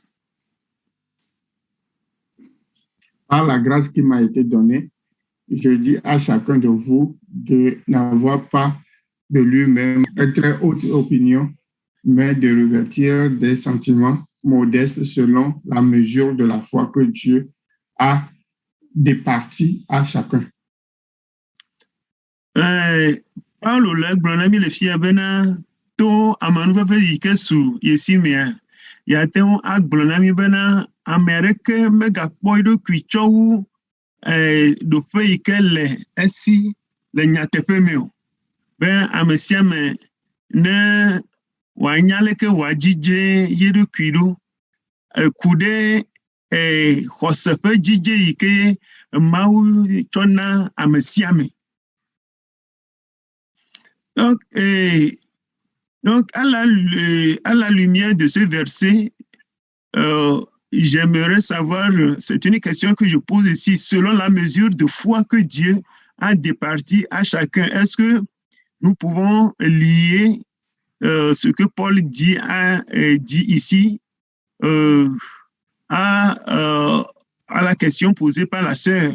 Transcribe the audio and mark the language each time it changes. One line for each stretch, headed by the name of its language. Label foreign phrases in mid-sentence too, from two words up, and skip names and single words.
French: Par la grâce qui m'a été donnée, je dis à chacun de vous de n'avoir pas de lui-même une très haute opinion, mais de revêtir des sentiments modestes selon la mesure de la foi que Dieu a départi à chacun.
Ewe: Paulo le gblɔna mi le fia bena to amanuveƒe yi ke su yesimea ya te ŋu agblɔna mi bena ame aɖeke megakpɔ eɖokui tsɔ wu ɖoƒe yi ke le esi le nyateƒe me o. Be ame sia ame ne wòanya leke wòadzidze ye ɖokui ɖo ku ɖe xɔse ƒe dzidze yi ke Mawu tsɔ na ame sia ame.
French: Donc à la lumière de ce verset, j'aimerais savoir, c'est une question que je pose ici, selon la mesure de foi que Dieu a départi à chacun, est-ce que nous pouvons lier ce que Paul dit ici à la question posée par la sœur?